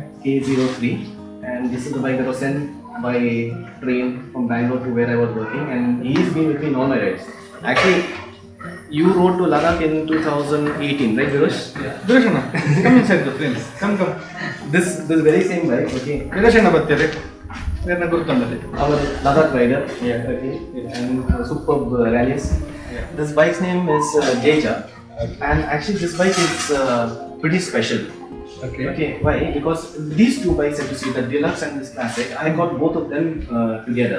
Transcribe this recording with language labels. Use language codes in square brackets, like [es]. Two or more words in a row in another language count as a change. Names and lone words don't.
[en] K03, and this is the bike that was sent by train from Bangalore to where I was working, and he's been with me in all my rides. Actually, you rode to Ladakh in 2018, right, Virosh? Dirashana, come inside the frames. Come. This very same bike, okay. [tcy] Dirashana ಬರ್ತೀರಿ ಏನನ್ನ ಗುರುತಂದಲ್ಲಿ [en] Our Ladakh rider, okay, and superb rallies. This bike's name is Jeja, and actually this bike is pretty special. Okay, why? Because these two bikes that you see, the Deluxe and this Classic, I got both of them together.